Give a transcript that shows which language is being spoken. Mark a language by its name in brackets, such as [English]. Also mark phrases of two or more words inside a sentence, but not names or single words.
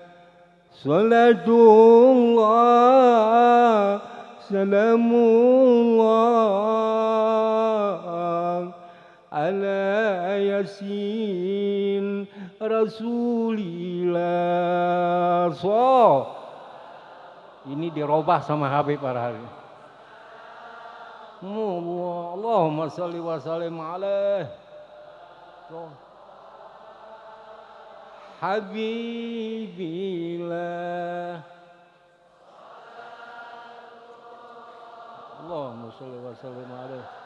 [Arabic] صلاة الله سلام الله على يس رسول الله. [Indonesian] So ini dirubah sama Habib para hari. [Arabic] اللهم صل وسلم عليه حبيب الله. اللهم صل وسلم عليه.